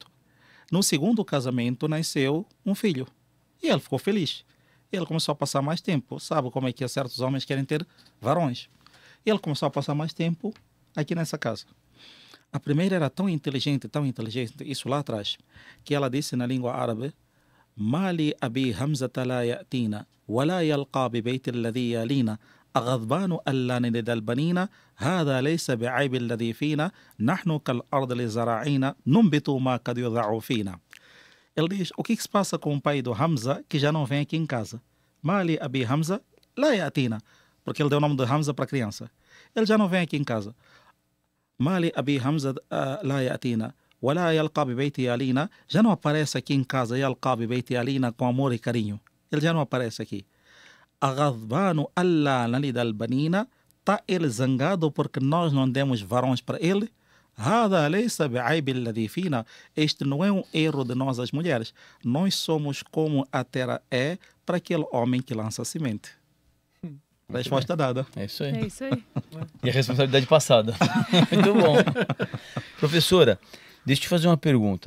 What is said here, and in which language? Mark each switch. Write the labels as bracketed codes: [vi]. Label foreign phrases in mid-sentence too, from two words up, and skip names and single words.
[pt] No segundo casamento, nasceu um filho. E ele ficou feliz. Ele começou a passar mais tempo. Sabe como é que certos homens querem ter varões? Ele começou a passar mais tempo aqui nessa casa. A primeira era tão inteligente, isso lá atrás, que ela disse na língua árabe: [ar] ما لأبي حمزة لا يأتينا، ولا يلقى ببيت الذي يلينا, أغضبان ألا نلد البنين هذا ليس بعيب الذي فينا نحن كالأرض لزراعين ننبت ما قد يضع فينا. [pt] Ele diz, o que se passa com o pai do Hamza que já não vem aqui em casa? [ar] ما لأبي حمزة لا يأتينا. [pt] Porque ele deu o nome de Hamza para a criança. Ele já não vem aqui em casa. [ar] ما لأبي حمزة لا يأتينا. ولا يلقى ببيت علينا. [pt] Já não aparece aqui em casa. [ar] يلقى ببيت علينا [pt] com amor e carinho. Ele já não aparece aqui. [ar] أغضبان ألا نلد البنينا. [pt] Está ele zangado porque nós não demos varões para ele. [ar] هذا ليس بعيب الذي فينا. [pt] Este não é um erro de nós as mulheres. Nós somos como a terra é para aquele homem que lança a semente. Resposta dada. É isso aí. É isso aí. E a responsabilidade passada. Muito bom. Professora, deixa eu te fazer uma pergunta.